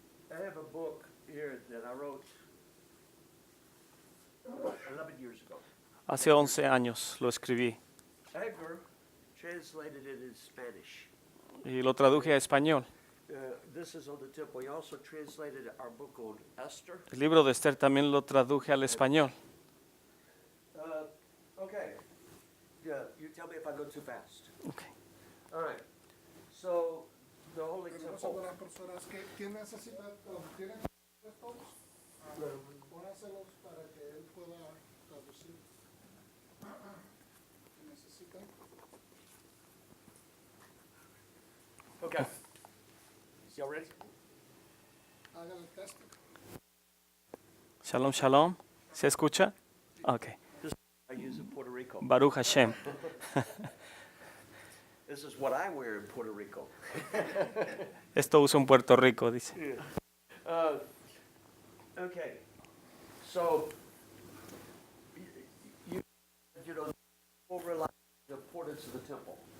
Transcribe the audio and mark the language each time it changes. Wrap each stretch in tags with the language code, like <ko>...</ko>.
<en>I have a book here that I wrote 11 years ago.</en> <es>Hace 11 años lo escribí</es> <en>Edgar translated it in Spanish.</en> <es>y lo traduje a español.</es> <en>This is on the tip. We also translated our book on Esther.</en> <es>El libro de Esther también lo traduje al español.</es> <en>Okay. Yeah, you tell me if I go too fast. Okay. All right. So, the Holy</en> <es>Tenemos</es> <en>Temple.</en> <es>algunas personas que ¿quién necesita? ¿Tienen todos? Póngaselos para que él pueda traducir. ¿Qué necesitan?</es> <en>Okay. Y'all ready?</en> <es>Hagan el test. Shalom, shalom. ¿Se escucha? Ok.</es> <en>I use in Puerto Rico.</en> <he>Baruch Hashem.</he> <en>This is what I wear in Puerto Rico.</en> <es>Esto uso en Puerto Rico, dice.</es> <en>Okay. So, you know, people realize the importance of the temple.</en>